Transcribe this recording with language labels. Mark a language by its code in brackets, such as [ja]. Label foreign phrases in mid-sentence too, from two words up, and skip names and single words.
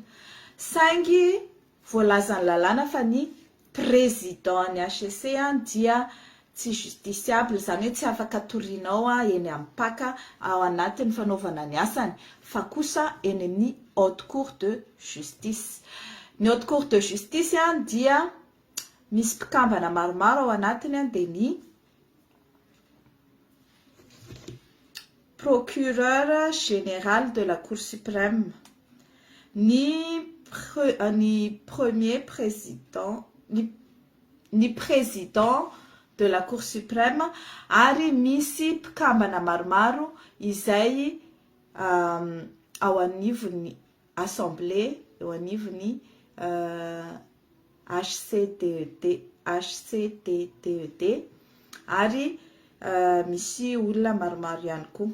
[mg] Saingy voalazan'ny lalàna fa ny président ny HCC dia tsy justiciable, izany hoe tsy afaka torianao eny amin'ny PAC ao anatin'ny fanaovana ny asany, fa kosa eny amin'ny [fr] haute cour de justice. [mg] Ny [fr] haute cour de justice [mg] dia misy mpikambana maromaro ao anatiny dia ny [fr] procureur général de la Cour suprême, [mg] ny premier [fr] président, ny président de la Cour suprême, [mg] ary misy mpikambana maromaro izay ao anivon'ny assemblée, ao anivon'ny HCTTED, ary misy olona maromaro ihany koa.